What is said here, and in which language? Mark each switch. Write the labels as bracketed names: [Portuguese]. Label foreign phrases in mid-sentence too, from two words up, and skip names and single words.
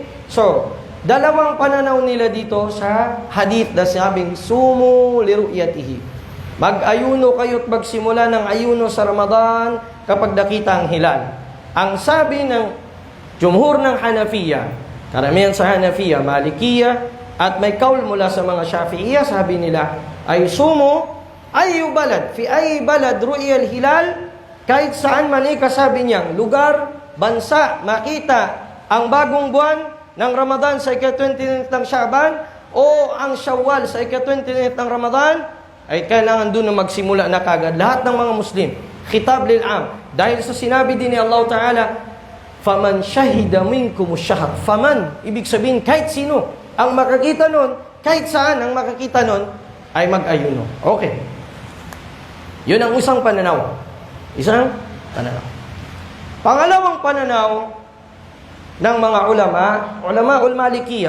[Filipino] So, dalawang pananaw nila dito sa hadith na sabing, [Arabic] صوموا لرؤيته. [Filipino] Mag-ayuno kayo't magsimula ng ayuno sa Ramadan kapag nakita ang hilal. Ang sabi ng jumhur ng Hanafiya, karamihan sa Hanafiya, Malikiya, at may kaul mula sa mga Shafi'iyya, sabi nila, ay [Arabic] صوموا أي بلد في أي بلد رؤية الهلال, [Filipino] kahit saan man kasabi niyang lugar, bansa, makita ang bagong buwan ng Ramadan sa ika-29 ng Sha'ban o ang Shawwal sa ika-29 ng Ramadan, ay kailangan doon na magsimula na kagad. Lahat ng mga Muslim, [Arabic] خطاب للعام. [Filipino] Dahil sa sinabi din ni Allah Ta'ala, [Arabic] فمن شهد منكم الشهر. [Filipino] Faman, ibig sabihin kahit sino ang makakita nun, kahit saan ang makakita nun, ay mag-ayuno. Okay. Yun ang isang pananaw. Isang pananaw. Pangalawang pananaw ng mga ulamaul Malikiyah.